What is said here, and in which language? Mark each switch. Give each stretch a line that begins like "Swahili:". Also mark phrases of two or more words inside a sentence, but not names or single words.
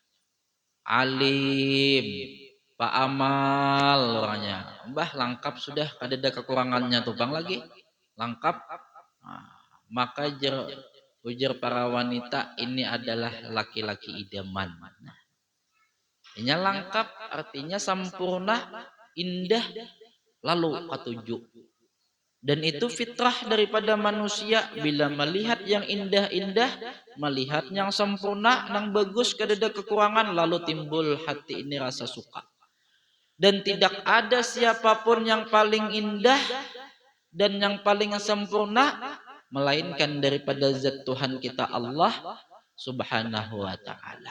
Banjar: alim, Pak Amal orangnya, mbah lengkap sudah, kada ada kekurangannya tuh bang lagi, lengkap.
Indonesian: Nah, maka ujar para wanita ini adalah laki-laki idaman. Nah, ini lengkap artinya sempurna, indah, lalu katuju. Dan itu fitrah daripada manusia bila melihat yang indah-indah, melihat yang sempurna, yang bagus, kada ada kekurangan, lalu timbul hati ini rasa suka. Dan tidak ada siapapun yang paling indah dan yang paling sempurna melainkan daripada zat Tuhan kita Allah
Arabic: Subhanahu wa ta'ala.